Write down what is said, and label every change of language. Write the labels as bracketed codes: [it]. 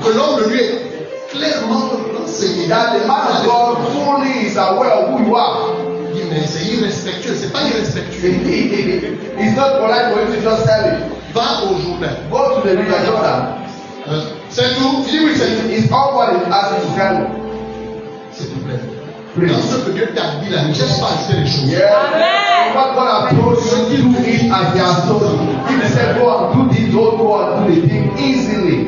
[fr] Que l'homme de lui est clairement renseigné. [en] that the man of God fully is aware of who you are. [fr] Il dit, mais c'est irrespectueux. C'est pas irrespectueux. [en] It's not polite for you to just tell it. [fr] Va au Jourdain. [en] Go to the river Jordan. [fr] C'est tout. Il dit oui, c'est tout. [en] It's all what is asked to tell you. [fr] S'il vous plaît. [en] Please. [fr] Dans ce que Dieu t'a dit là, ne cherche pas à ajouter les choses. [en] Yeah. What God has told you, do it as He has told you. If He said go and do this, don't go and do the thing easily.